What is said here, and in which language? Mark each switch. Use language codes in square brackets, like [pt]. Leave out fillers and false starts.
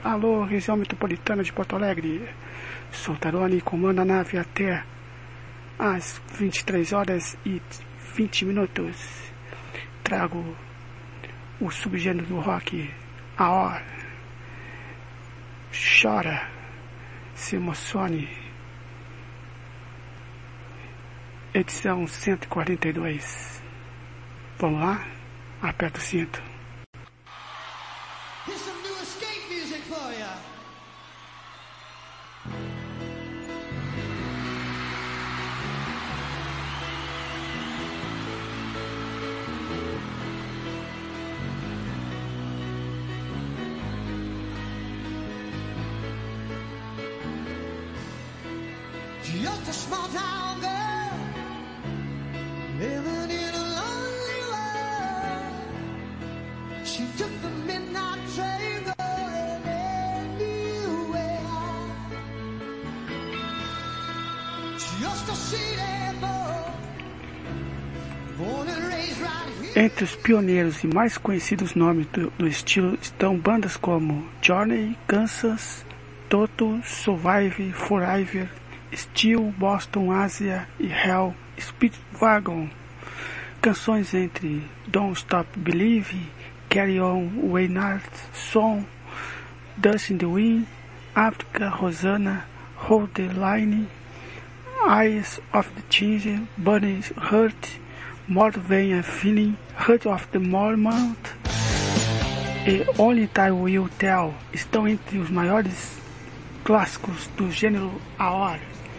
[pt] Alô, região metropolitana de Porto Alegre, sou Tarone, comando a nave até às 23 horas e 20 minutos, trago o subgênero do rock, a hora. Chora, se emocione, edição 142, vamos lá, aperta o cinto. [en] Here's some new escape music for ya. Just a small town girl living in a lonely world. She took the midnight train going anywhere. Just a city boy, born and raised right here. [pt] Entre os pioneiros e mais conhecidos nomes do estilo estão bandas como Journey, Kansas, Toto, Survive, Forever, Steel, Boston, Asia e Hell, Speedwagon. Canções entre Don't Stop Believe, Carry On, Waynard, Song, Dust in the Wind, Africa, Rosanna, Hold the Line, Eyes of the Changer, Burning Heart, Mortvane and Feeling, Heart of the Mormont e Only Time Will Tell estão entre os maiores clássicos do gênero AOR.